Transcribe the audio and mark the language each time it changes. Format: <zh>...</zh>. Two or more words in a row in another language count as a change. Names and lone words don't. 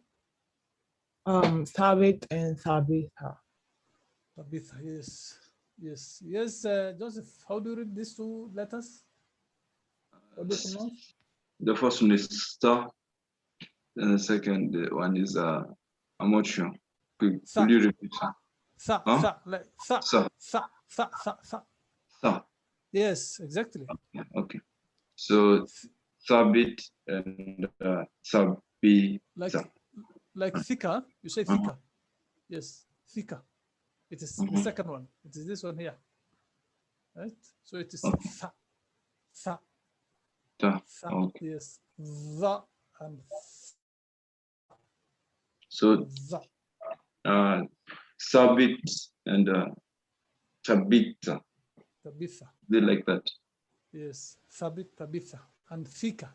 <en>Thabit and Thabitha. Tabitha, yes. Yes. Yes, Joseph, how do you read these two letters? How do you pronounce? The first one is Sa, and the second one is I'm not sure. Could you repeat? Tha, Huh? tha, like tha, Sa. tha, tha, tha, tha. Sa. Yes, exactly. Yeah, okay. So Thabit and Sabita. Like thika, you say thika. Yes, thika. It is the second one. It is this one here. Right? So it is tha, tha, Ta. tha. Okay. Yes, the and So the. Sabit and Tabitha. Tabitha. They like that. Yes, Thabit, Tabitha, and thika.</en>